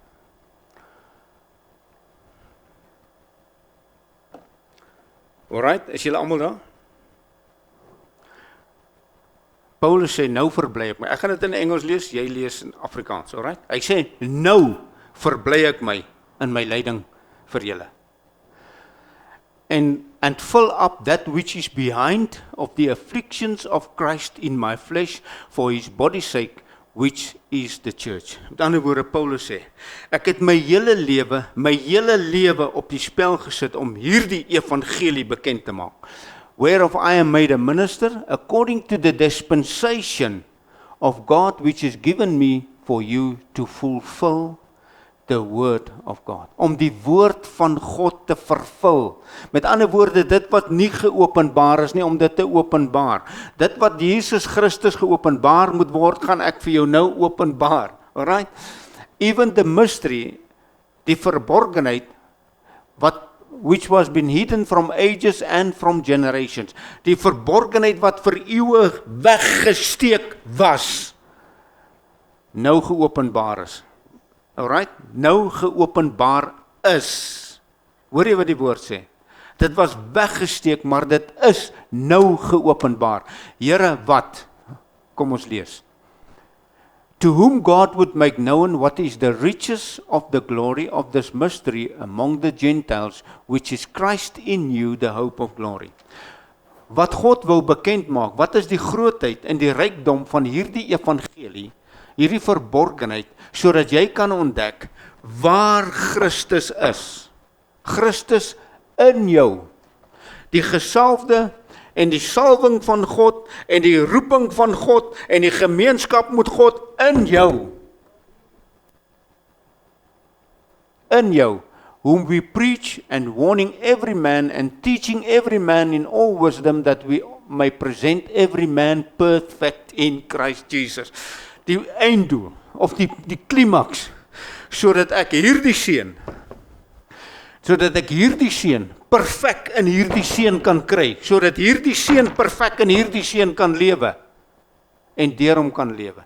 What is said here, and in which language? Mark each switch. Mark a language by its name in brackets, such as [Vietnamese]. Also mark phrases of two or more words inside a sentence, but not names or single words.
[Afrikaans] Alright, is julle almal daar? Paulus sê, nou verbly ek my. Ek gaan dit in Engels lees, jy lees in Afrikaans, alright? Hy sê, nou verbly ek my in my lyding vir julle. [English] And fill up that which is behind of the afflictions of Christ in my flesh for his body's sake, which is the church. [Afrikaans] Met ander woorde, Paulus sê, ek het my hele lewe op die spel gesit om hierdie evangelie bekend te maak. [English] Whereof I am made a minister, according to the dispensation of God, which is given me for you to fulfill the word of God. [Afrikaans] Om die woord van God te vervul. Met ander woorde, dit wat nie geopenbaar is nie, om dit te openbaar. Dit wat Jesus Christus geopenbaar moet word, gaan ek vir jou nou openbaar. Alright? [English] Even the mystery, [Afrikaans] die verborgenheid, [English] which was been hidden from ages and from generations. [Afrikaans] Die verborgenheid wat vir eeue weggesteek was, nou geopenbaar is. Alright, nou geopenbaar is. Hoor jy wat die woord sê? Dit was weggesteek, maar dit is nou geopenbaar. Here, wat? Kom ons lees. [English] To whom God would make known what is the riches of the glory of this mystery among the Gentiles, which is Christ in you, the hope of glory. [Afrikaans] Wat God wil bekend maak, wat is die grootheid en die rykdom van hierdie evangelie, hierdie verborgenheid, sodat jy kan ontdek waar Christus is. Christus in jou. Die gesalfde en die salwing van God en die roeping van God en die gemeenskap met God in jou. In jou. [English] Whom we preach and warning every man and teaching every man in all wisdom that we may present every man perfect in Christ Jesus. [Afrikaans] Die einddoel, of die klimaks, sodat ek hierdie seun perfek in hierdie seun kan kry, sodat hierdie seun perfek in hierdie seun kan lewe, en deur hom kan lewe.